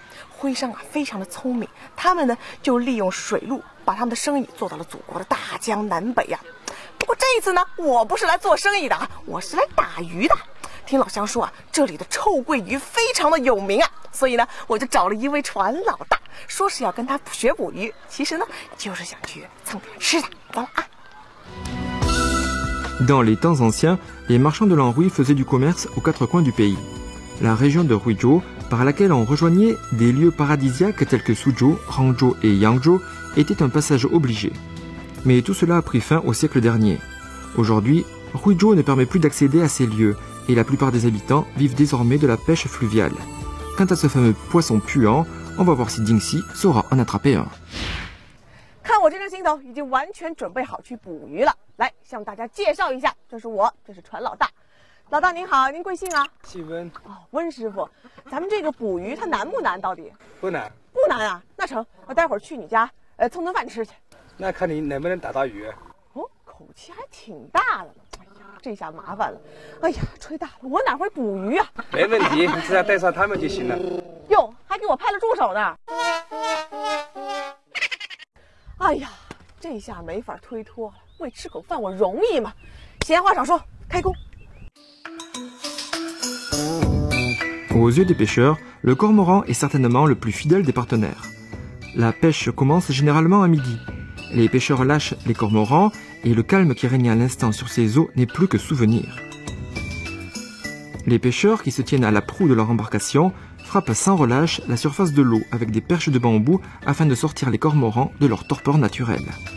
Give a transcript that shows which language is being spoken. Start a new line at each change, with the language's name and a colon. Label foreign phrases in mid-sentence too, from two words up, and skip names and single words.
Chinese: 徽商啊，非常的聪明，他们呢就利用水路，把他们的生意做到了祖国的大江南北呀。不过这一次呢，我不是来做生意的啊，我是来打鱼的。听老乡说啊，这里的臭鳜鱼非常的有名啊，所以呢，我就找了一位船老大。说是要跟他学捕鱼，其实呢，就是想去蹭点吃的。走了啊！
French: Dans les temps anciens, les marchands de l'Anhui faisaient du commerce aux quatre coins du pays. La région de Huizhou, par laquelle on rejoignait des lieux paradisiaques tels que Suzhou, Hangzhou et Yangzhou, était un passage obligé. Mais tout cela a pris fin au siècle dernier. Aujourd'hui, Huizhou ne permet plus d'accéder à ces lieux, et la plupart des habitants vivent désormais de la pêche fluviale. Quant à ce fameux poisson puant, on va voir si Dingxi saura en attraper un.
Chinese: 看我这张心头，已经完全准备好去捕鱼了。来，向大家介绍一下，这是我，这是船老大。老大您好，您贵姓啊？姓温。哦，温师傅，咱们这个捕鱼它难不难？到底？不难。不难啊？那成，我待会儿去你家，蹭顿饭吃去。那看你能不能打到鱼。哦，口气还挺大了。哎呀，这下麻烦了。哎呀，吹大了，我哪会捕鱼啊？没问题，你只要带上他们就行了。哟，还给我派了助手呢。哎呀，这下没法推脱了，为吃口饭我容易吗？闲话少说，开工。
French: Aux yeux des pêcheurs, le cormoran est certainement le plus fidèle des partenaires. La pêche commence généralement à midi. Les pêcheurs lâchent les cormorans et le calme qui régnait à l'instant sur ces eaux n'est plus que souvenir. Les pêcheurs qui se tiennent à la proue de leur embarcation frappent sans relâche la surface de l'eau avec des perches de bambou afin de sortir les cormorans de leur torpeur naturelle.